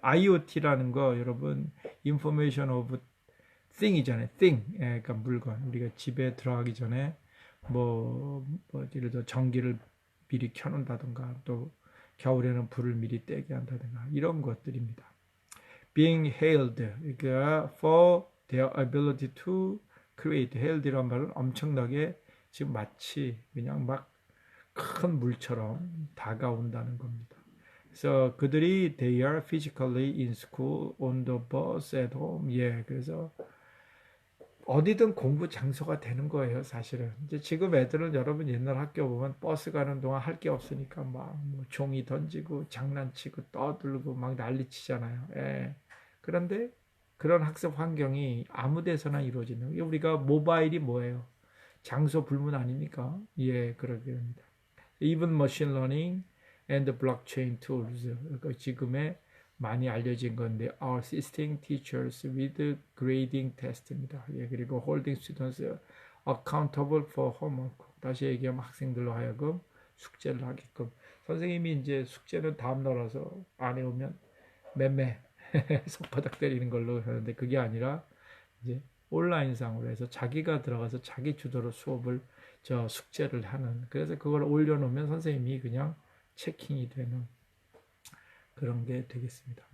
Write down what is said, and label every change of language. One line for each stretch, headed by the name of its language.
Korean: IoT라는 거 여러분
English: Information of Thing
Korean: 이잖아요. Thing. 예, 그러니까 물건. 우리가 집에 들어가기 전에 뭐 예를 들어 전기를 미리 켜놓는다든가 또 겨울에는 불을 미리 떼게 한다든가 이런 것들입니다.
English: being hailed,
Korean: 그러니까
English: for their ability to create.
Korean: hailed이란 말은 엄청나게 지금 마치 그냥 막 큰 물처럼 다가온다는 겁니다. 그래서 그들이
English: they are physically in school, on the bus, at home.
Korean: 예, 그래서 어디든 공부 장소가 되는 거예요, 사실은. 이제 지금 애들은 여러분 옛날 학교 보면 버스 가는 동안 할 게 없으니까 막뭐 종이 던지고 장난치고 떠들고 막 난리치잖아요. 예. 그런데 그런 학습 환경이 아무 데서나 이루어지는 거예요. 우리가 모바일이 뭐예요? 장소 불문 아닙니까? 예, 그러게 됩니다.
English: Even machine learning and blockchain tools.
Korean: 그러니까 지금의 많이 알려진 건데
English: are assisting teachers with grading test입니다.
Korean: 예, 그리고
English: holding students accountable for homework.
Korean: 다시 얘기하면 학생들로 하여금 숙제를 하게끔. 선생님이 이제 숙제는 다음날 와서 안 해오면 매매 손바닥 때리는 걸로 하는데 그게 아니라 이제 온라인상으로 해서 자기가 들어가서 자기 주도로 수업을 숙제를 하는, 그래서 그걸 올려놓으면 선생님이 그냥 체킹이 되는 그런 게 되겠습니다.